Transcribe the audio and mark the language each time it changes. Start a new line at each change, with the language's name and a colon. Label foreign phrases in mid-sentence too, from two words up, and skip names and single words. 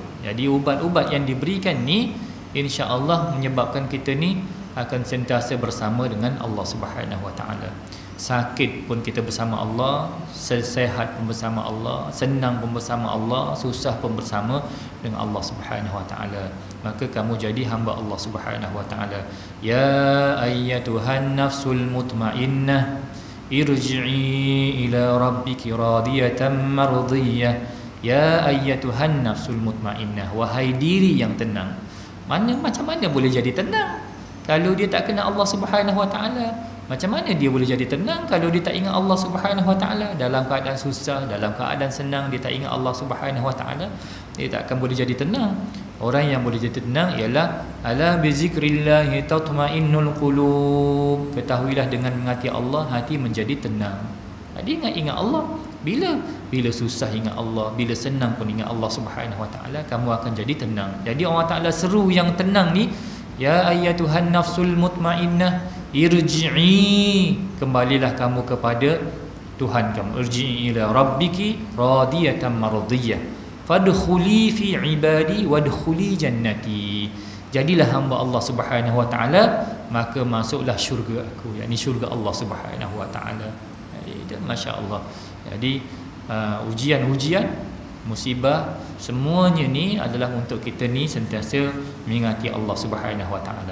Malay: Jadi ubat-ubat yang diberikan ni insya-Allah menyebabkan kita ni akan sentiasa bersama dengan Allah
Arabic: سبحانه وتعالى.
Malay: Sakit pun kita bersama Allah, sehat pun bersama Allah, senang pun bersama Allah, susah pun bersama dengan Allah
Arabic: سبحانه وتعالى.
Malay: Maka kamu jadi hamba Allah
Arabic: سبحانه وتعالى. يا أيتها النفس المطمئنة ارجعي إلى ربك راضية مرضية. يا أيتها النفس المطمئنة,
Malay: wahai diri yang tenang. Macam mana boleh jadi tenang kalau dia tak kenal Allah
Arabic: سبحانه وتعالى?
Malay: Macam mana dia boleh jadi tenang kalau dia tak ingat Allah
Arabic: سبحانه وتعالى?
Malay: Dalam keadaan susah, dalam keadaan senang, dia tak ingat Allah
Arabic: سبحانه وتعالى,
Malay: dia tak akan boleh jadi tenang. Orang yang boleh jadi tenang ialah
Arabic: ألا بذكر الله تطمئن القلوب.
Malay: Ketahuilah dengan mengingati Allah, hati menjadi tenang. Dia ingat Allah. Bila susah ingat Allah, bila senang pun ingat Allah
Arabic: سبحانه وتعالى,
Malay: kamu akan jadi tenang. Jadi Allah Taala seru yang tenang ni,
Arabic: يا أيتها النفس المطمئنة ارجعي,
Malay: kembalilah kamu kepada Tuhan kamu.
Arabic: ارجعي إلى ربك راضية مرضية فادخلي في عبادي وادخلي جنتي.
Malay: Jadilah hamba Allah
Arabic: سبحانه وتعالى,
Malay: maka masuklah syurga aku, yakni syurga Allah
Arabic: سبحانه وتعالى.
Malay: Masya-Allah. Jadi ujian-ujian, musibah, semuanya ni adalah untuk kita ni sentiasa mengingati Allah
Arabic: سبحانه وتعالى.